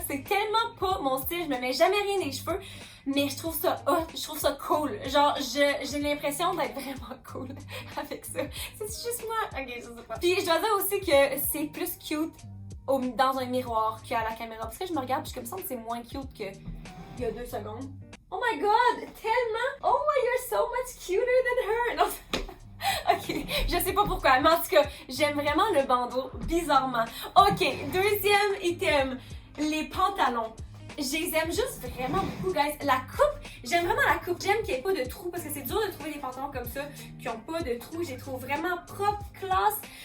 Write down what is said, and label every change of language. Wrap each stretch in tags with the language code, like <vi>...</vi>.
<fr>C'est tellement pas mon style. Je me mets jamais rien des cheveux. Mais je trouve ça hot, je trouve ça cool. Genre, j'ai l'impression d'être vraiment cool avec ça. C'est juste moi? Ok, je sais pas. Puis je dois dire aussi que c'est plus cute dans un miroir qu'à la caméra. Parce que je me regarde, puis je me sens que c'est moins cute que il y a 2 secondes.</fr> <en>Oh my god,</en> <fr>tellement!</fr> <en>Oh my, you're so much cuter than her!</en> <fr>Non, ok, je sais pas pourquoi, mais en tout cas, j'aime vraiment le bandeau, bizarrement. Ok, deuxième item, les pantalons. Je les aime juste vraiment beaucoup, guys. La coupe, j'aime vraiment la coupe. J'aime qu'il n'y ait pas de trous parce que c'est dur de trouver des pantalons comme ça qui n'ont pas de trous. Je les trouve vraiment propres, classe.</fr>